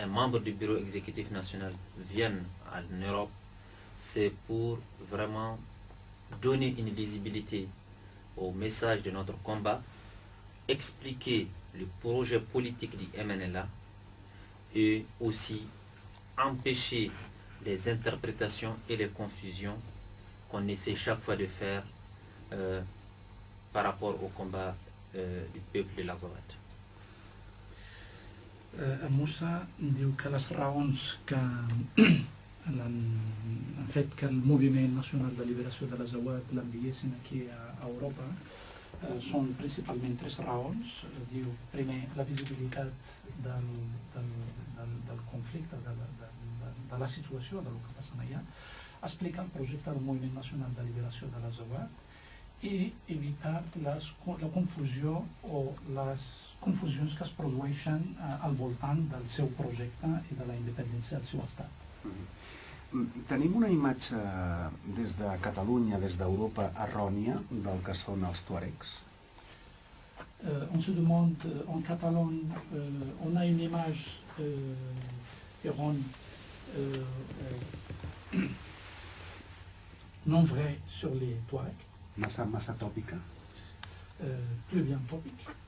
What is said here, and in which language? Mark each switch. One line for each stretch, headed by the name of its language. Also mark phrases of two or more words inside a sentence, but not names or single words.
French: membre du bureau exécutif national vienne en Europe, c'est pour vraiment donner une lisibilité au message de notre combat, expliquer le projet politique du MNLA et aussi empêcher les interprétations et les confusions qu'on essaie chaque fois de faire par rapport au combat du peuple de l'Azawad.
Catalan: Moussa diu que les raons que han fet que el Moviment Nacional de Liberació de l'Azawad l'enviessin aquí a Europa són principalment tres raons. Diu, primer, la visibilitat del conflicte, de la situació, del que passa allà, explicar el projecte del Moviment Nacional de Liberació de l'Azawad i evitar la confusió o les confusions que es produeixen al voltant del seu projecte i de la independència del seu estat. Tenim una imatge des de Catalunya, des d'Europa, errònia del que són els tuaregs?
French: On se demande, en Catalogne, on a une image erronée, non vraie sur les Touaregs.
Catalan: Massa tòpica?
French: Plus bien topique.